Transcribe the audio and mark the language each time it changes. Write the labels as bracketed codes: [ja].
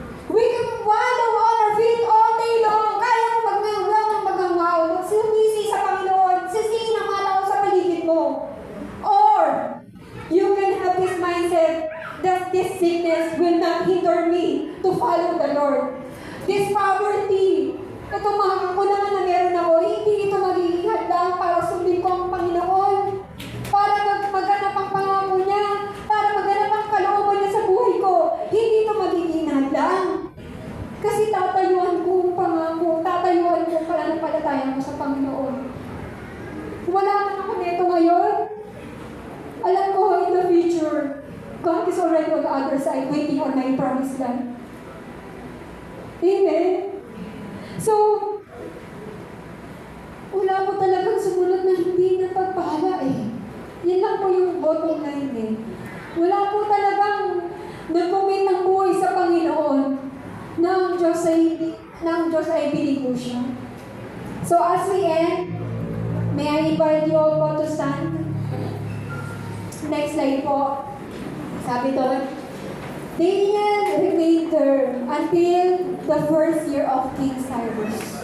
[en] We can wallow on our feet all day long. [tl] Kaya mo maghangaw. Sumisi sa Panginoon. Sisihin ang mga tao sa paligid mo. [en] Or, you can have this mindset that this sickness will not hinder me to follow the Lord. This poverty, [tl] ito mga kakulangan na meron ako, hindi ito magiging hadlang para sundin ko ang Panginoon. Para magganap ang pangako niya. Para magganap ang kalooban niya sa buhay ko. Hindi ito magiging hadlang. Kasi tatayuan ko ang pangako. Tatayuan ko pananampalataya ko sa Panginoon. Wala man ako nito ngayon. Alam ko, [en] in the future, God is already on the other side, waiting on my promised land. [tl] Amen? So, wala po talagang sumunod na hindi napagpahala eh. Yan lang po yung bottom line eh. Wala po talagang nag-commit ng buhay sa Panginoon ng Diyos ay binigyan siya. [en] So, as we end, may I invite you all po to stand? Next slide po. Sabi doon, Daniel remained there until the first year of King Cyrus.